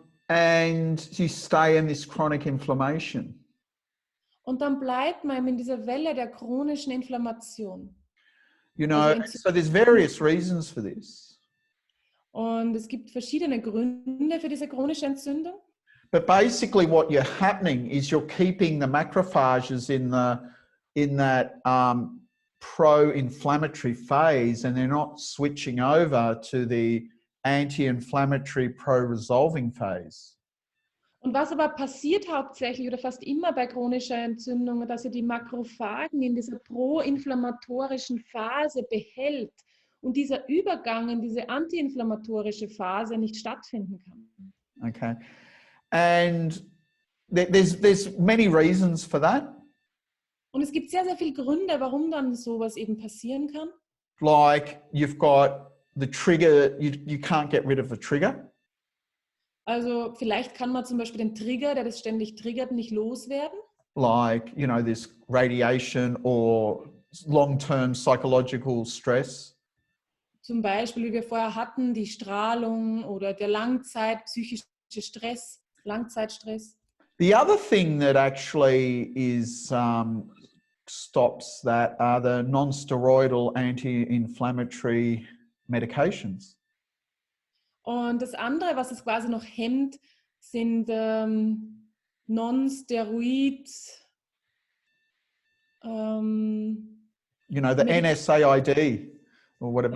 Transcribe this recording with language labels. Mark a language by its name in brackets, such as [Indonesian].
[English] And you stay in this chronic inflammation. [German] Und dann bleibt man in dieser Welle der chronischen Inflammation. [English] You know, so there's various reasons for this. [German] Und es gibt verschiedene Gründe für diese chronische Entzündung. [English] But basically what you're happening is you're keeping the macrophages in that pro-inflammatory phase, and they're not switching over to the anti-inflammatory pro-resolving phase. [German] Und was aber passiert hauptsächlich oder fast immer bei chronischer Entzündung, dass ihr die Makrophagen in dieser pro-inflammatorischen Phase behält und dieser Übergang in diese antiinflammatorische Phase nicht stattfinden kann. [English] Okay. And there's many reasons for that. [German] Und es gibt sehr, sehr viele Gründe, warum dann sowas eben passieren kann. [English] Like you've got the trigger, you can't get rid of the trigger. [German] Also vielleicht kann man zum Beispiel den Trigger, der das ständig triggert, nicht loswerden. [English] Like, you know, this radiation or long-term psychological stress. [German] Zum Beispiel, wie wir vorher hatten, die Strahlung oder der psychische Stress, Langzeitstress. [English] The other thing that actually is stops that are the non-steroidal anti-inflammatory medications. [German] Und das andere, was es quasi noch hemmt, sind non-steroid. [English] You know, the NSAID or whatever.